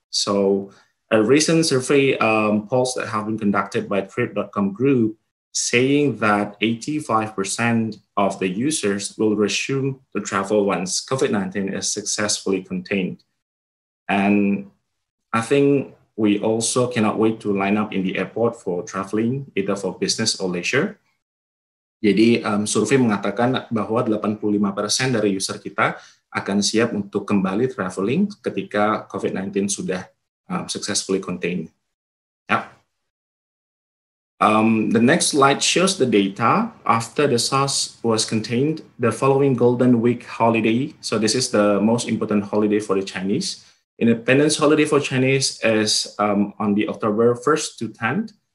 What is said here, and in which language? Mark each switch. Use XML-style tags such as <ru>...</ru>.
<en>So a recent survey polls that have been conducted by Trip.com group saying that 85% of the users will resume to travel once COVID-19 is successfully contained. And I think we also cannot wait to line up in the airport for traveling, either for business or leisure.</en> <id>Jadi survei mengatakan bahwa 85% dari user kita akan siap untuk kembali traveling ketika COVID-19 sudah</id> <en>successfully contained. Yep. The next slide shows the data after the SARS was contained, the following Golden Week holiday. So this is the most important holiday for the Chinese. Independence holiday for Chinese is on the October 1st to 10th.</en>